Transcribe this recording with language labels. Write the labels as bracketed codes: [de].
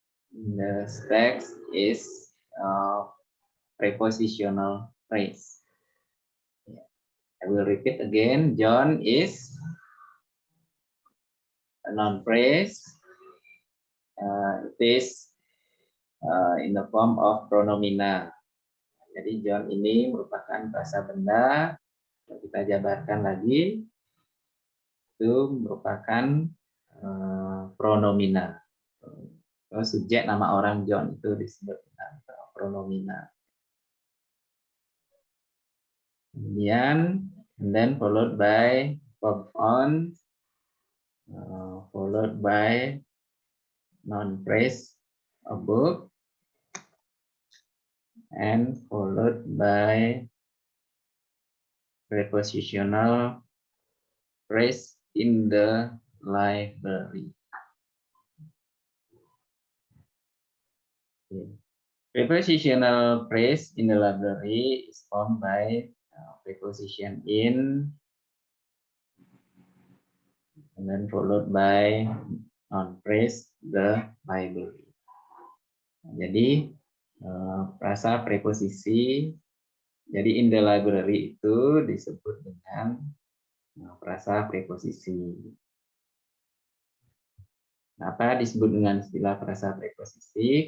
[en] In the text is a prepositional phrase. I will repeat again. John is a noun phrase. It is in the form of pronomina. [id] Jadi John ini merupakan frasa benda. Kalau kita jabarkan lagi, itu merupakan pronomina. Kalau subjek nama orang John itu disebut dengan pronomina. Kemudian, [en] and then followed by verb on, followed by noun phrase, a book, and followed by prepositional phrase in the library. Okay. Prepositional phrase in the library is formed by preposition in, and then followed by noun phrase the library. [id] Jadi frasa preposisi, jadi [en] in the library [id] itu disebut dengan frasa preposisi. Kenapa disebut dengan istilah frasa preposisi?